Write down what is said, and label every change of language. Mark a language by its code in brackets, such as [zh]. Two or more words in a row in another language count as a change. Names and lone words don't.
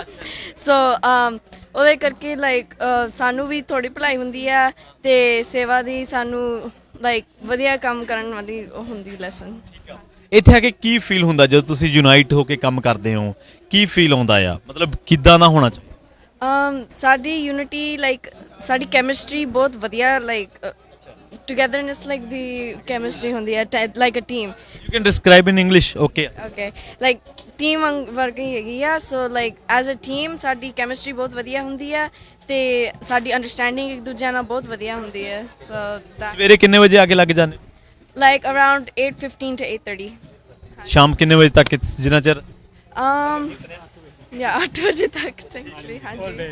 [pa] ਸੋ ਉਹਦੇ ਕਰਕੇ ਲਾਈਕ ਸਾਨੂੰ ਵੀ ਥੋੜੀ ਭਲਾਈ ਹੁੰਦੀ ਆ ਤੇ ਸੇਵਾ ਦੀ ਸਾਨੂੰ ਲਾਈਕ ਵਧੀਆ ਕੰਮ ਕਰਨ ਵਾਲੀ ਉਹ ਹੁੰਦੀ ਲੈਸਨ। ਇੱਥੇ ਆ ਕੇ ਕੀ ਫੀਲ ਹੁੰਦਾ ਜਦੋਂ ਤੁਸੀਂ ਯੂਨਾਈਟ ਹੋ ਕੇ ਕੰਮ ਕਰਦੇ ਹੋ? ਕੀ ਫੀਲ ਆਉਂਦਾ ਆ, ਮਤਲਬ ਕਿੱਦਾਂ ਦਾ ਹੋਣਾ ਚਾਹੀਦਾ? ਸਾਡੀ ਯੂਨਿਟੀ ਲਾਈਕ ਸਾਡੀ ਕੈਮਿਸਟਰੀ ਬਹੁਤ ਵਧੀਆ ਲਾਈਕ [en] togetherness like the chemistry [pa] ਹੁੰਦੀ ਹੈ [en] like a team. You can describe in English, okay? Okay, like team [pa] ਵਰਗੀ ਹੈਗੀ ਆ। [en] so like as a team [pa] ਸਾਡੀ ਕੈਮਿਸਟਰੀ ਬਹੁਤ ਵਧੀਆ ਹੁੰਦੀ ਹੈ ਤੇ ਸਾਡੀ ਅੰਡਰਸਟੈਂਡਿੰਗ ਇੱਕ ਦੂਜੇ ਨਾਲ ਬਹੁਤ ਵਧੀਆ ਹੁੰਦੀ ਹੈ। ਸੋ ਸਵੇਰੇ ਕਿੰਨੇ ਵਜੇ ਆ ਕੇ ਲੱਗ ਜਾਂਦੇ? [en] like around 8:15 to 8:30। [pa] ਸ਼ਾਮ ਕਿੰਨੇ ਵਜੇ ਤੱਕ, ਜਿੰਨਾ ਚਿਰ? ਜਾਂ 8 ਵਜੇ ਤੱਕ technically, ਹਾਂਜੀ।